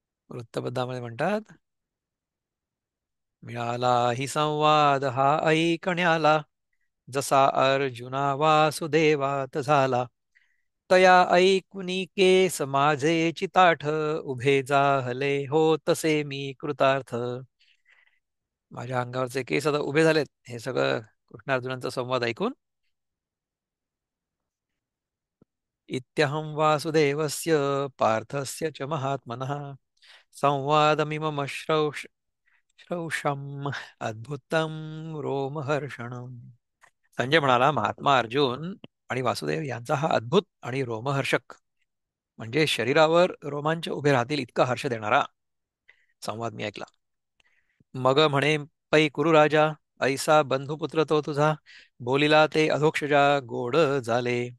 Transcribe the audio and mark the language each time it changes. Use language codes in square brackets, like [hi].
[mr] वृत्तपत्रामध्ये म्हणतात, मिळाला ही संवाद हा ऐकण्याला, जसा अर्जुना वासुदेवात झाला. तया ऐकुनी केस माझे चिताठ, उभे जाहले हो तसे मी कृतार्थ. माझ्या अंगावरचे केस आता उभे झालेत, हे सगळं कृष्णार्जुनांचा संवाद ऐकून. [sa] इत्यहं वासुदेवस्य पार्थस्य च महात्मनः संवादमिमम श्रौषम् अद्भुतम रोमहर्षणम्. [mr] संजय म्हणाला, महात्मा अर्जुन आणि वासुदेव यांचा हा अद्भुत आणि रोमहर्षक म्हणजे शरीरावर रोमांच उभे राहतील इतका हर्ष देणारा संवाद मी ऐकला. मग म्हणे, पै कुरु राजा, ऐसा बंधुपुत्र तो तुझा, बोलिला ते अधोक्षजा गोड झाले.